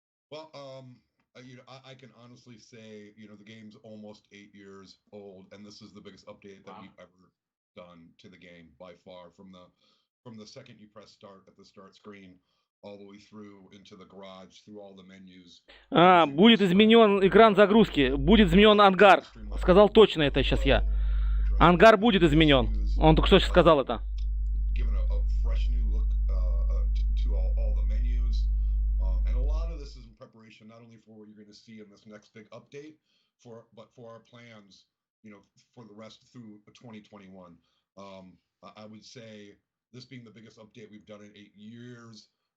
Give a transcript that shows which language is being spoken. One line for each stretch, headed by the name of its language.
English: Well, I can honestly say, the game's almost 8 years old, and this is the biggest update that we've ever done to the game by far. From the second you press start at the start screen, all the way through into the garage, through all the menus.
Russian: Будет изменен экран загрузки, будет изменен ангар. Сказал точно это сейчас я. Ангар будет изменен. Он только что сейчас сказал это.
English: Given a fresh new look to all the menus, and a lot of this is in preparation not only for what you're going to see in this next big update, but for our plans, for the rest through 2021. I would say this being the biggest update we've done in 8 years.